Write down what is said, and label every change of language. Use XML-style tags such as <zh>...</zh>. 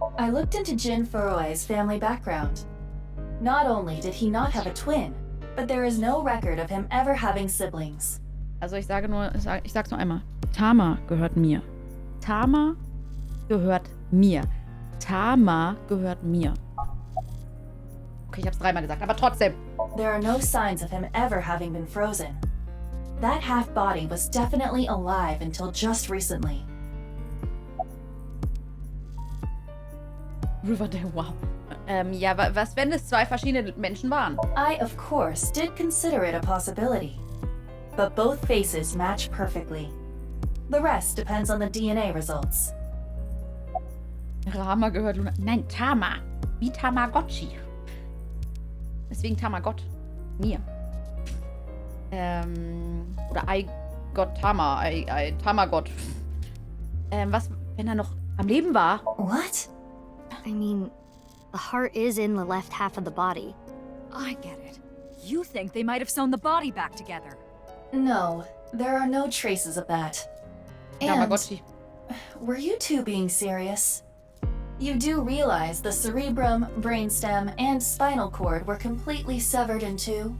<en>I looked into Jin Furue's family background. Not only did he not have a twin, but there is no record of him ever having siblings.</en> <de>Also ich sag's nur einmal. Tama gehört mir. Tama gehört mir. Tama gehört mir. Okay, ich hab's dreimal gesagt, aber trotzdem.</de> <en>There are no signs of him ever having been frozen. That half body was definitely alive until just recently. Riverdale, wow.</en> <de>Ja, was, wenn es zwei verschiedene Menschen waren?</de> <en>I, of course, did consider it a possibility. But both faces match perfectly. The rest depends on the DNA results.</en> <de>Rama gehört Luna. Nein, Tama. Wie Tamagotchi. Deswegen Tamagot. Mir.</de> <en>Oder I got Tama. I Tamagot.</en> <de>Was, wenn er noch am Leben war?</de> <en>What? I mean, the heart is in the left half of the body. I get it. You think they might have sewn the body back together. No, there are no traces of that.</en> <de>Tamagotchi.</de> <en>Were you two being serious? You do realize the cerebrum, brainstem, and spinal cord were completely severed in two?</en>